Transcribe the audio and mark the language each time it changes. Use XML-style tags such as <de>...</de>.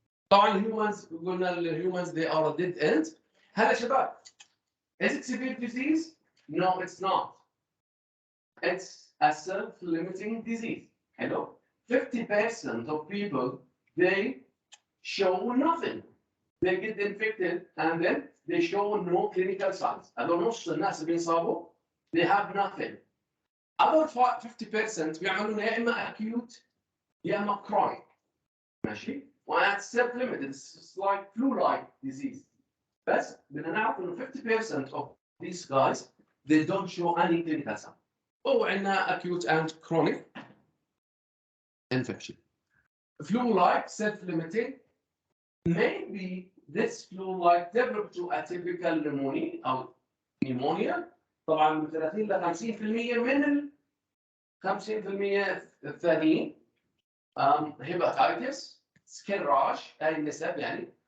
<ar>طبعا الهيومنز قلنا الهيومنز</ar> <en>they are a dead end. هلا شباب, is it severe disease? No, it's not. It's a self-limiting disease. Hello? 50% of people, they show nothing. They get infected and then they show no clinical signs.</en> <ar>هذول نص الناس اللي بينصابوا</ar> <en>they have nothing. Other 50%</en> <ar>بيعملون يا إما</ar> <en>acute يا إما chronic.</en> <ar>ماشي؟</ar> <en>Well, that's self-limited. It's like flu-like disease.</en> <ar>بس بدنا نعرف انه</ar> <en>50% of these guys they don't show any clinical sign. وعندنا acute and chronic infection. Flu-like, self-limiting, maybe this flu-like develop to a typical pneumonia أو pneumonia.</en> <ar>طبعاً من 30 ل 50% من ال 50% الثانيين</ar> <en>hepatitis, skin rash,</en> <ar>هاي النسب يعني.</ar>